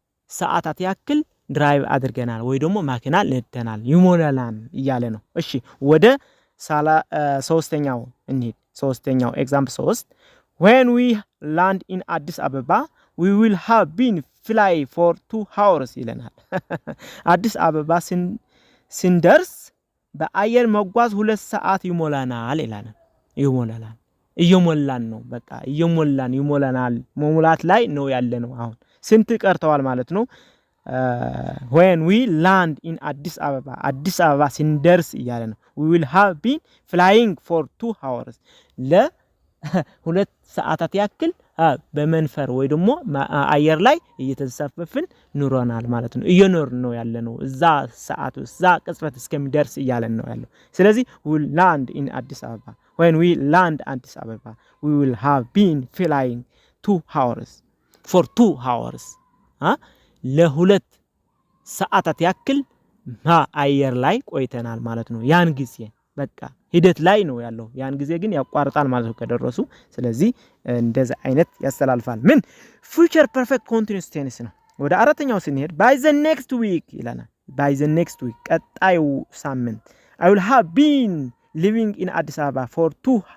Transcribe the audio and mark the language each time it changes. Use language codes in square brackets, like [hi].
[am] ሰዓታት ያክል ድራይቭ አድርገናል ወይ ደግሞ ማኪና ነድተናል ይሞላላን እያለ ነው። እሺ ወደ ሶስተኛው እንሂድ። ሶስተኛው ኤግዛምፕል 3 [en] when we land in Addis Ababa we will have been fly for 2 hours [am] ይለናል። አዲስ አበባ ስንደርስ በአየር መጓዝ 2 ሰዓት ይሞላናል ይላል። ይሞላላን እየሞላን ነው። በቃ ይሞላናል መሙላት ላይ ነው ያለ ነው። አሁን ስንት ቀርተዋል ማለት ነው? [en] when we land in [am] አዲስ አበባ ስንደርስ እያለ ነው። [en] we will have been flying for 2 hours [am] ለ2 ሰዓታት ያክል በመንፈር ወይ ደግሞ አየር ላይ እየተንሳፈፍን ኑሮናል ማለት ነው። እየኖርን ነው ያለነው እዛ ሰዓት እዛ ቅጽበት እስከሚደርስ እያለን ነው ያለው። ስለዚህ [en] we will land in Addis Ababa. When we land Addis Ababa, we will have been flying 2 hours for 2 hours. [am] ለሁለት ሰዓታት ያክል አየር ላይ ቆይተናል ማለት ነው። ያን ጊዜ በቃ ሂደት ላይ ነው ያለው። ያን ጊዜ ግን ያቋርጣል ማለት ነው ከደረሱ። ስለዚህ እንደዛ አይነት ያስተላልፋል። ምን [en] future perfect continuous tense [am] ነው። ወደ አራተኛው ስንሄድ [en] by the next week [am] ይላል። by the next week ቀጣዩ ሳምንት [en] I will have been living in Addis Ababa for 2